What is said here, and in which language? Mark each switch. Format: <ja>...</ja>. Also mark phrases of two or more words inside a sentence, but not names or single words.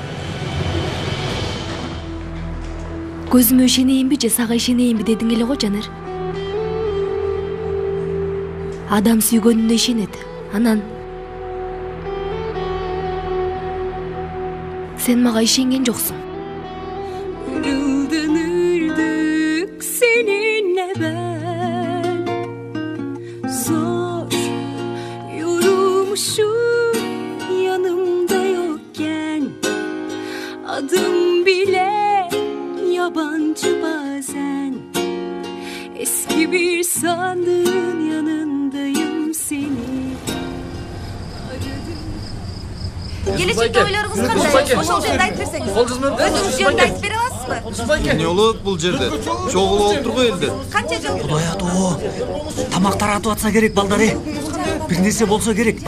<ky>Көзүмө ишенейинби же сага ишенейинби дедиң эле го, Жанар. Адам сүйгөнүнө ишенет. Анан сен мага ишенген жоксуң.</ky> <tr>Yıldırdık seninle ben. Zor yorulmuşum yanımda yokken. Adım bile yabancı bazen. Eski bir sandığın yanındayım seni.</tr> <ky>Келечекте ойлоруңуз кандай? Ошол жерде айтып берсеңиз. Өзүңүз жерде айтып бере аласызбы? Эмне болот бул жерде? Чогул болуп тургу элдер. Канча жыл? Кудай атоо. Тамак таратып атса керек балдар. Бир нерсе болсо керек.</ky>